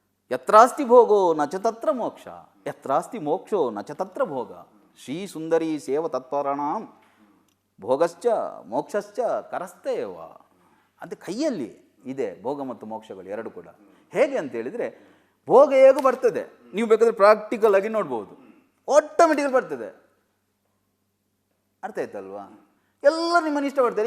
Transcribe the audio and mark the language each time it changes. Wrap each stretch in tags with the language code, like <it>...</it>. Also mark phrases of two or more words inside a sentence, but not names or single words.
<sa>ಯತ್ರಾಸ್ತಿ ಭೋಗೋ ನ ಚ ತತ್ರ ಮೋಕ್ಷ, ಯತ್ರಾಸ್ತಿ ಮೋಕ್ಷೋ ನ ಚ ತತ್ರ ಭೋಗ. ಶ್ರೀ ಸುಂದರಿ ಸೇವ ತತ್ಪರಾಣಾಂ ಭೋಗಶ್ಚ ಮೋಕ್ಷಶ್ಚ ಕರಸ್ತೇವ.</sa> <kn>ಅದು ಕೈಯಲ್ಲಿ ಇದೆ ಭೋಗ ಮತ್ತು ಮೋಕ್ಷಗಳು ಎರಡು ಕೂಡ. ಹೇಗೆ ಅಂತ ಹೇಳಿದರೆ, ಭೋಗ ಹೇಗೂ ಬರ್ತದೆ, ನೀವು ಬೇಕಾದರೆ ಪ್ರಾಕ್ಟಿಕಲ್ ಆಗಿ ನೋಡ್ಬೋದು, ಆಟೋಮೆಟಿಕಲ್ ಬರ್ತದೆ. ಅರ್ಥ ಆಯ್ತಲ್ವಾ? ಎಲ್ಲ ನಿಮ್ಮನ್ನು ಇಷ್ಟಪಡ್ತಾರೆ.</kn>